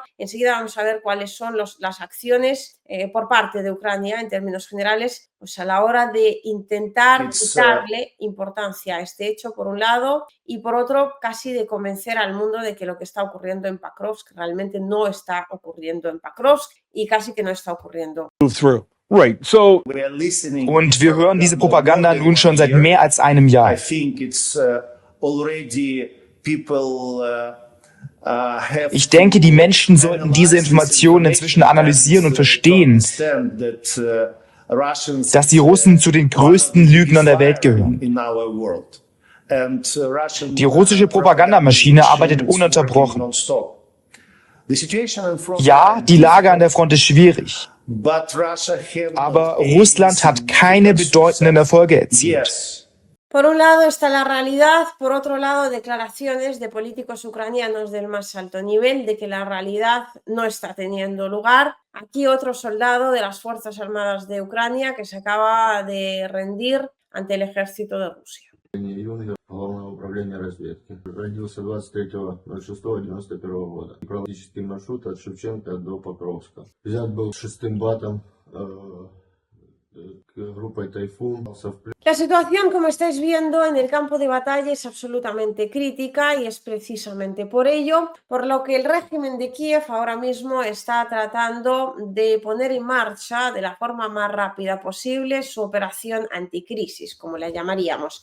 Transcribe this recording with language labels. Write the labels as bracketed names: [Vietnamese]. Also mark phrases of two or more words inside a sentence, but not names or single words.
[Spanish] Enseguida vamos a ver cuáles son las acciones por parte de Ucrania en términos generales, pues a la hora de intentar quitarle importancia a este hecho por un lado y por otro casi de convencer al mundo de que lo que está ocurriendo en Pokrovsk realmente no está ocurriendo en Pokrovsk y casi que no está ocurriendo. [English] right. So [German] Und wir hören diese Propaganda nun schon seit mehr als einem Jahr. Ich denke, die Menschen sollten diese Informationen inzwischen analysieren und verstehen, dass die Russen zu den größten Lügnern der Welt gehören. Die russische Propagandamaschine arbeitet ununterbrochen. Ja, die Lage an der Front ist schwierig, aber Russland hat keine bedeutenden Erfolge erzielt. [Spanish] Por un lado está la realidad, por otro lado declaraciones de políticos ucranianos del más alto nivel de que la realidad no está teniendo lugar. Aquí otro soldado de las Fuerzas Armadas de Ucrania que se acaba de rendir ante el ejército de Rusia. [Russian] управления разведки. Родился 23.06.91 года. Практический маршрут от Шевченко до Покровска. Взят был 6-м батом группой «Тайфун». [Spanish] La situación, como estáis viendo, en el campo de batalla es absolutamente crítica y es precisamente por ello por lo que el régimen de Kiev ahora mismo está tratando de poner en marcha de la forma más rápida posible su operación anticrisis, como la llamaríamos.